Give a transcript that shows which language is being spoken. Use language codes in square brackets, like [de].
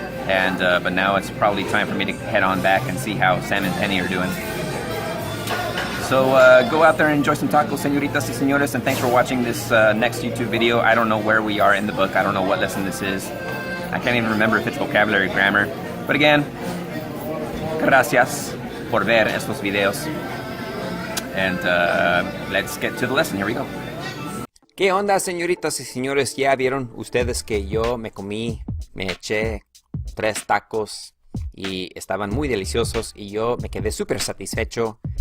[en] And but now it's probably time for me to head on back and see how Sam and Penny are doing. So go out there and enjoy some tacos, [es] señoritas y señores, [en] and thanks for watching this next YouTube video. I don't know where we are in the book. I don't know what lesson this is. I can't even remember if it's vocabulary, grammar. But again, [es] gracias por ver estos videos. [en] And let's get to the lesson. Here we go. [es] ¿Qué onda, señoritas y señores? Ya vieron ustedes que yo me eché 3 tacos y estaban muy deliciosos y yo me quedé súper satisfecho.